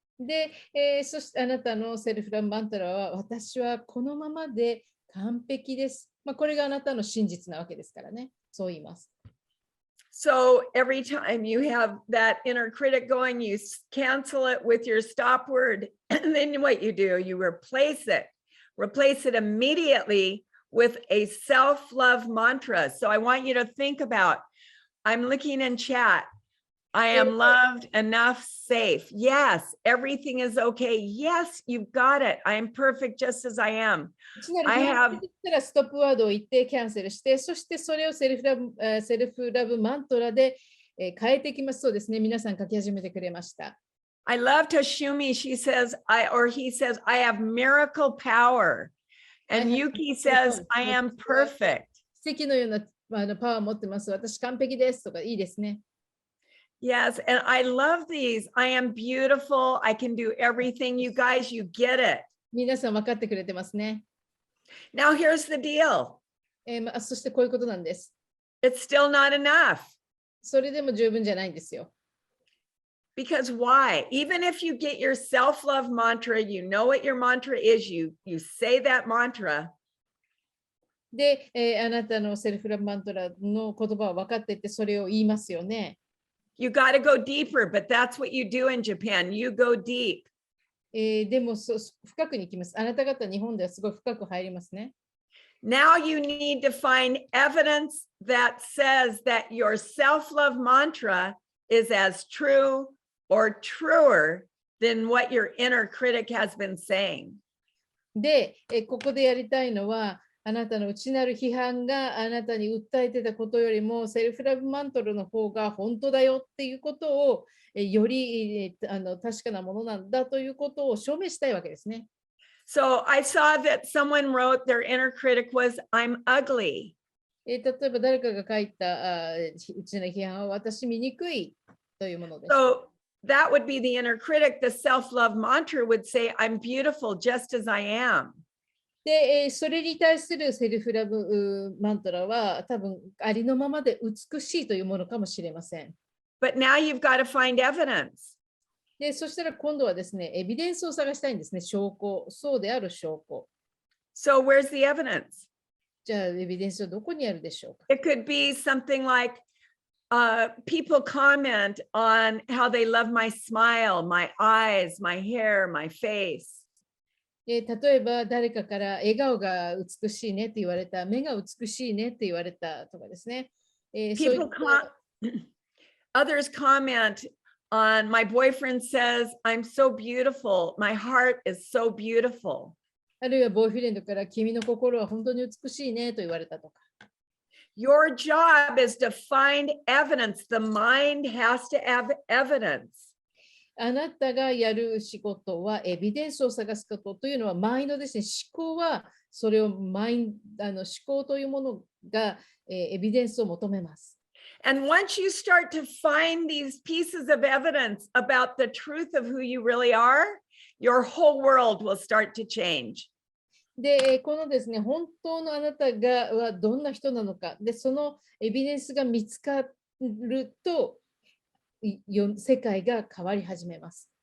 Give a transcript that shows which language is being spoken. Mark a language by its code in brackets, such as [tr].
[ja] で、そしてあなたのセルフラブマントラは私はこのままで完璧です。これがあなたの真実なわけですからね。そう言います。 [en] So every time you have that inner critic going, you cancel it with your stop word. And then what you do, you replace it immediately with a self-love mantra. So I want you to think about, I'm looking in chat. I am loved, enough, safe. Yes, everything is okay. Yes, you've got it. I am perfect just as I am. I have [ja] ストップワードを言ってキャンセルして、そしてそれをセルフラブマントラで変えていきます。そうですね。皆さん書き始めてくれました。 [en] I love Toshumi. She says, he says, I have miracle power. And Yuki says, I am perfect. [ja] 奇跡のようなパワーを持ってます。私完璧ですとかいいですね。 [en] Yes, and I love these. I am beautiful. I can do everything. You guys, you get it. [ja] 皆さん分かってくれてますね。 [en] Now here's the deal. [ja] そしてこういうことなんです。 [en] It's still not enough. [ja] それでも十分じゃないんですよ。 [en] Because why? Even if you get your self-love mantra, you know what your mantra is, you say that mantra. [ja] で、あなたのセルフラブマントラの言葉を分かっていてそれを言いますよね。 [en] You got to go deeper, but that's what you do in Japan. You go deep. [ja] でも深くに行きます。あなた方日本ではすごい深く入りますね。 [en] Now you need to find evidence that says that your self-love mantra is as true or truer than what your inner critic has been saying. [ja] で、ここでやりたいのは、あなたの内なる批判があなたに訴えてたことよりもセルフラブマントルの方が本当だよっていうことをより確かなものなんだということを証明したいわけですね。 [en] So I saw that someone wrote their inner critic was, I'm ugly. [ja] 例えば誰かが書いた内なる批判は私醜いというものです。 [en] So that would be the inner critic. The self-love mantra would say, I'm beautiful just as I am. [ja] で、それに対するセルフラブマントラは多分ありのままで美しいというものかもしれません。 [en] But now you've got to find evidence. [ja] で、そしたら今度はですね、エビデンスを探したいんですね、証拠。そうである証拠。 [en] So where's the evidence? [ja] じゃあ、エビデンスはどこにあるでしょうか。 [en] It could be something like people comment on how they love my smile, my eyes, my hair, my face. [ja] 例えば誰かから笑顔が美しいねって言われた、目が美しいねって言われたとかですね。 [en] Others comment on my boyfriend says, I'm so beautiful. My heart is so beautiful. [ja] あるいはボーイフレンドから君の心は本当に美しいねと言われたとか。 [en] Your job is to find evidence. The mind has to have evidence. [ja] あなたがやる仕事はエビデンスを探すことというのはマインドですね。思考はそれを思考というものがエビデンスを求めます。 [en] And once you start to find these pieces of evidence about the truth of who you really are, your whole world will start to change. [ja] で、このですね、本当のあなたはどんな人なのか。で、そのエビデンスが見つかると、世界が変わり始めます。